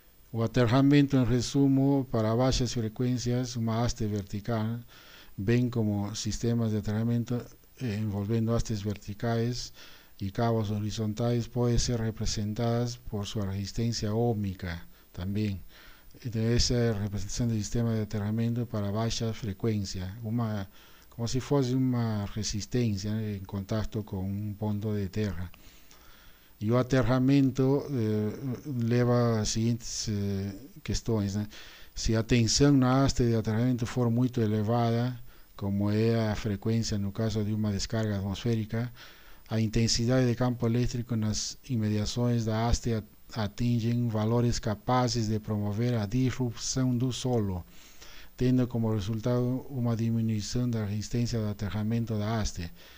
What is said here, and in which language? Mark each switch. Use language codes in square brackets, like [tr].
[pt] O aterramento, em resumo, para baixas frequências, uma haste vertical, bem como sistemas de aterramento envolvendo hastes verticais [es] y cabos horizontales, puede ser representadas por su resistencia óhmica también. Entonces, esa representación del sistema de aterramiento para baja frecuencia, como si fuese una resistencia, ¿no?, en contacto con un punto de tierra. Y el aterramento leva a siguientes questões, ¿no? [pt] Si a tensão na haste de aterramento for muito elevada, como é a frequência no caso de uma descarga atmosférica, a intensidade de campo elétrico nas imediações da haste atingem valores capazes de promover a disrupção do solo, tendo como resultado uma diminuição da resistência de aterramento da haste.